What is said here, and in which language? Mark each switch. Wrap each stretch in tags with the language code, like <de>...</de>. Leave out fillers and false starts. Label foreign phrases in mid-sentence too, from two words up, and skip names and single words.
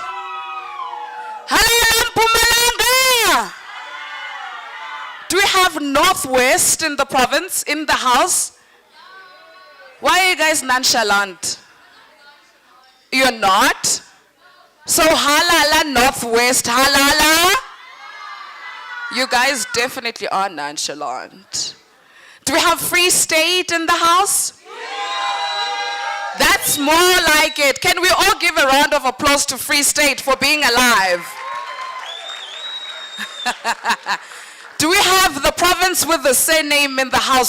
<en>Hello, Mpumalanga. Do we have Northwest in the province, in the house? Why are you guys nonchalant? You're not? So halala Northwest, halala. You guys definitely are nonchalant. Do we have Free State in the house? That's more like it. Can we all give a round of applause to Free State for being alive? Do we have the province with the same name in the house?</en>